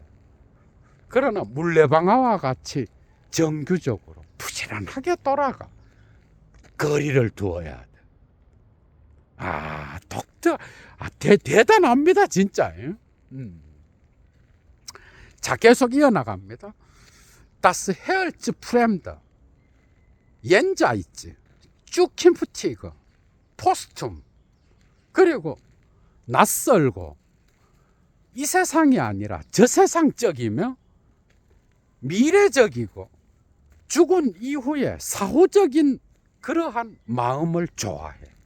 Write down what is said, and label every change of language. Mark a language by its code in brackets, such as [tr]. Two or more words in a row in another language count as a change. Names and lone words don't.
[ko] 그러나 물레방아와 같이 정규적으로 부지런하게 돌아가. 거리를 두어야 돼. 대단합니다, 진짜. 자, 계속 이어나갑니다. [de] Das Herz fremd, jenseits, zukünftig, posthum. [ko] 그리고 낯설고 이 세상이 아니라 저 세상적이며 미래적이고 죽은 이후에 사후적인 그러한 마음을 좋아해.